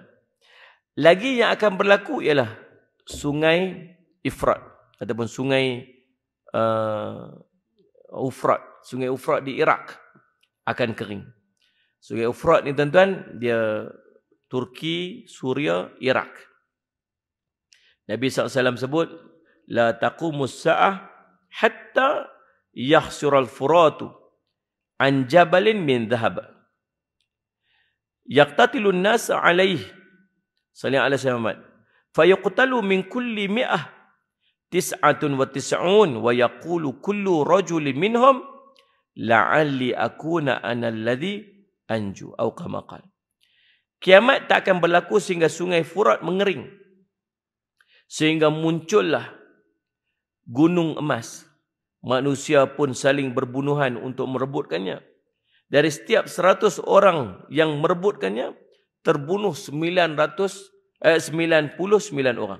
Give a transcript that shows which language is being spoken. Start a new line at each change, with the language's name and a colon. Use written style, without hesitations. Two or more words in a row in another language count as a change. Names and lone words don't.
Malay: Lagi yang akan berlaku ialah sungai Ifrat ataupun sungai Ufrat. Sungai Ufrat di Iraq akan kering. Sungai Ufrat ni tuan-tuan, dia Turki, Suria, Iraq. Nabi SAW sebut,
Arabic: لا تقوم الساعة حتى يحسر الفرات عن جبل من ذهب. يقتتلون الناس عليه. صلى الله عليه وسلم. فيقتل من كل مائة 99 ويقول كل رجل منهم لعلي أكون أنا الذي أنجو atau كما قال.
Malay: Kiamat tak akan berlaku sehingga sungai Furat mengering. Sehingga muncullah gunung emas. Manusia pun saling berbunuhan untuk merebutkannya. Dari setiap 100 orang yang merebutkannya, terbunuh 99 orang.